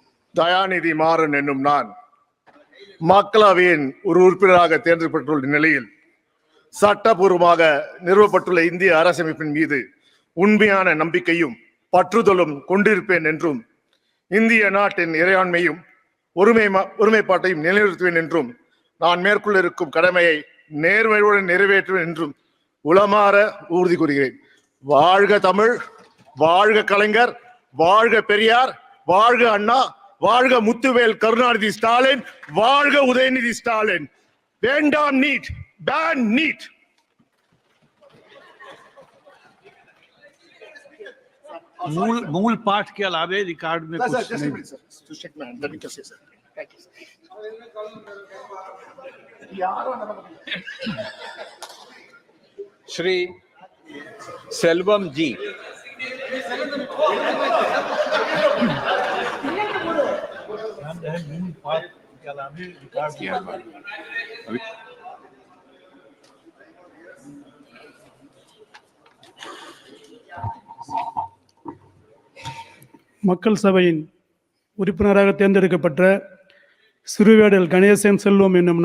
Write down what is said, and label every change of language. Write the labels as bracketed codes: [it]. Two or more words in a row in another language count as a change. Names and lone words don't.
[ta] தயாநிதி மாறன் என்னும் நான் மக்களவையின் ஒரு உறுப்பினராக தேர்ந்தெடுக்கப்பட்டுள்ள நிலையில் சட்டபூர்வமாக நிறுவப்பட்டுள்ள இந்திய அரசமைப்பின் மீது உண்மையான நம்பிக்கையும் பற்றுதலும் கொண்டிருப்பேன் என்றும் இந்திய நாட்டின் இறையாண்மையும் ஒருமைப்பாட்டையும் நிலைநிறுத்துவேன் என்றும் நான் மேற்கொள்ள இருக்கும் கடமையை நேர்மையுடன் நிறைவேற்றுவேன் என்றும் உளமாற உறுதி கூறுகிறேன். வாழ்க தமிழ், வாழ்க கலைஞர், வாழ்க பெரியார், வாழ்க அண்ணா, வாழ்க முத்துவேல் கருணாநிதி ஸ்டாலின், வாழ்க உதயநிதி ஸ்டாலின். வேண்டாம் நீட், பேன் நீட். [hi] मूल पाठ के अलावे रिकॉर्ड में कुछ नहीं। श्री सेल्वम जी, मूल पाठ के अलावे रिकॉर्ड किया [ta] மக்கள் சபையின் உறுப்பினராக தேர்ந்தெடுக்கப்பட்ட சிறுவேடல் கணேசன் செல்வம் என்னும்